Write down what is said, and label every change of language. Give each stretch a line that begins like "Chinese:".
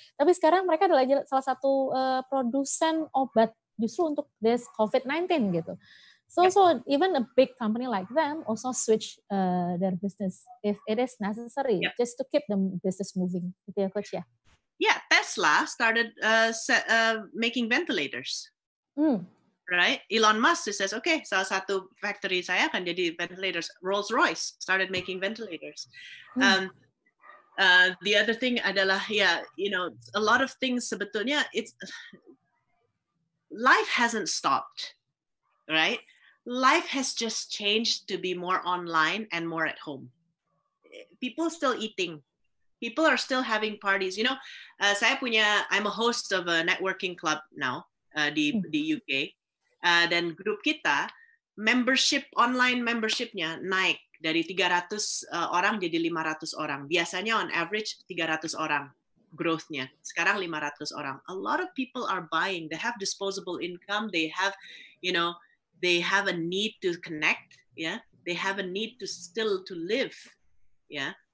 Indonesian: Tapi sekarang mereka adalah salah satu produsen obat justru untuk this COVID-19 gitu.
English: So even a big company like them also switch their business if it is necessary, just to keep the business moving,
Indonesian: gitu ya, Coach ya.
English: Yeah, Tesla started making ventilators, right?
Indonesian: Elon Musk says, okay, salah satu factory saya akan jadi ventilators.
English: Rolls-Royce started making ventilators. The other thing adalah, a lot of things sebetulnya, life hasn't stopped, right? Life has just changed to be more online and more at home. People still eating. People are still having parties. I'm a host of a networking club now di UK.
Indonesian: Dan grup kita, online membershipnya naik dari 300 orang jadi 500 orang.
English: Biasanya on average 300 orang growth-nya.
Indonesian: Sekarang 500 orang.
English: A lot of people are buying. They have disposable income. They have, you know, they have a need to connect, yeah, they have a need to still to live, yeah.